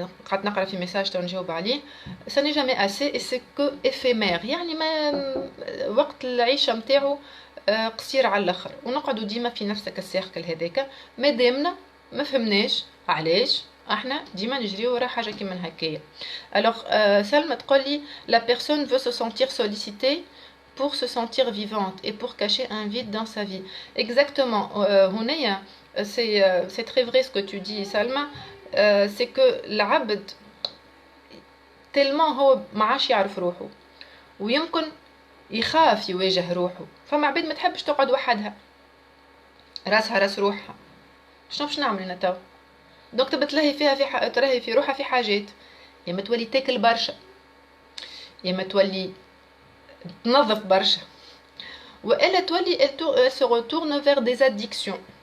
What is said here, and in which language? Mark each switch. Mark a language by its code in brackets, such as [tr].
[ar] قعدت نقرا في ميساج تو نجاوب عليه، [fr] ça n'est jamais assez et c'est que éphémère، [ar] يعني ما وقت العيشه نتاعو قصير على الاخر، ونقعدوا ديما في نفسك السيركل هذاك مادامنا ما فهمناش علاش احنا ديما نجريو ورا حاجه كيما هكايا. الوغ سلمى تقول لي [fr] la personne veut se sentir sollicitée pour se sentir vivante et pour cacher un vide dans sa vie. Exactement. [ar] هنايا [fr] c'est très vrai ce que tu dis Salma. c'est que [ar] العبد [fr] tellement [ar] هو ما عادش يعرف روحه ويمكن يخاف يواجه روحه. فما عباد ما تحبش تقعد وحدها، راسها راس روحها، شنو باش نعمل انا تو؟ دونك تبى تلهي فيها تلهي في روحها في حاجات، يا ما تولي تاكل برشا، يا ما تولي تنظف برشا، والا تولي [fr] elle se retourne vers des addictions.